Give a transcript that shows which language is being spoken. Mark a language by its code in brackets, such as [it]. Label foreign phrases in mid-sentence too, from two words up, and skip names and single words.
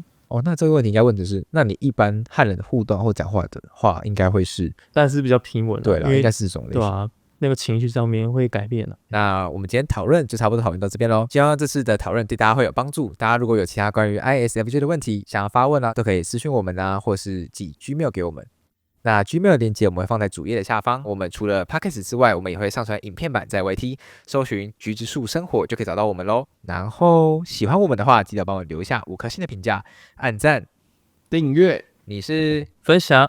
[zh] 那這個問題應該問的是，那你一般和人互動或講話的話，應該會是，但是比較平穩。對了，應該是這種類型。對啊，那個情緒上面會改變了。那我們今天討論就差不多討論到這邊嘍。希望這次的討論對大家會有幫助。大家如果有其他關於 ISFJ 的問題想要發問啊，都可以私訊我們啊，或是寄 Gmail 給我們。那 Gmail 的鏈接我們會放在主頁的下方。我們除了 Podcast 之外，我們也會上傳影片版在 YT， 搜尋橘子樹生活就可以找到我們嘍。然後喜歡我們的話，記得幫我留下5顆星的評價、按讚、訂閱。你是分享